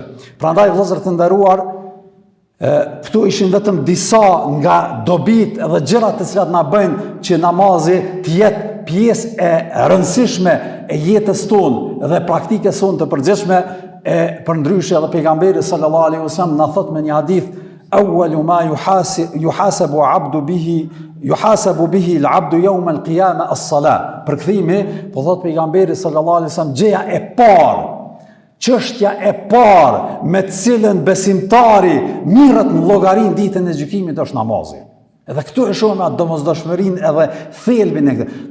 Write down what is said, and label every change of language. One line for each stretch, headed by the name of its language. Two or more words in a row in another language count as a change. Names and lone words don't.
Albanian: Prandaj vëllezër të nderuar, këtu ishin vetëm disa nga dobit dhe gjërat të cilat na bëjnë që namazi të jetë pjesë e rëndësishme e jetës tonë dhe praktikës tonë të përgjithshme. Përndryshe edhe pejgamberi
Arabic: صلى الله عليه وسلم
Albanian: na thot me një hadith:
Arabic: "أول ما يحاسب عبد به العبد يوم القيامة الصلاة."
Albanian: Përkthimi, po thot pejgamberi
Arabic: صلى الله عليه وسلم,
Albanian: gjëja e parë, çështja e parë me të cilën besimtari mirret në llogarinë ditën e gjykimit është namazi. Edhe këtu e shohim atë domosdoshmërinë edhe thelbin e këtij.